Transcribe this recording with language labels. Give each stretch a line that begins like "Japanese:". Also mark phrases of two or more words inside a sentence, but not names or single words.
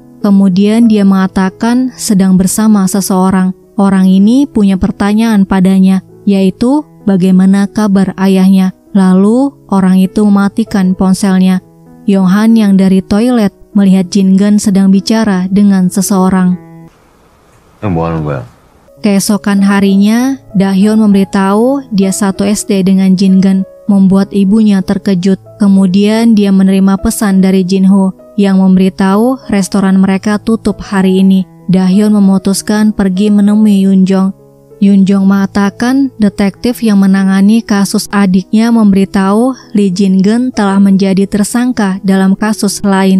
Indonesian: Kemudian dia mengatakan sedang bersama seseorang. Orang ini punya pertanyaan padanya, yaitu bagaimana kabar ayahnya. Lalu orang itu mematikan ponselnya. Yonghan yang dari toilet melihat Jin-geun sedang bicara dengan seseorang.
Korean: 뭐 하는 거야?
Indonesian: Keesokan harinya, Dahyun memberitahu dia satu SD dengan Jin-geun. membuat ibunya terkejut. Kemudian dia menerima pesan dari Jinho yang memberitahu restoran mereka tutup hari ini. Dahyun memutuskan pergi menemui Yunjong. Yunjong mengatakan detektif yang menangani kasus adiknya memberitahu Lee Jin-geun telah menjadi tersangka dalam kasus lain.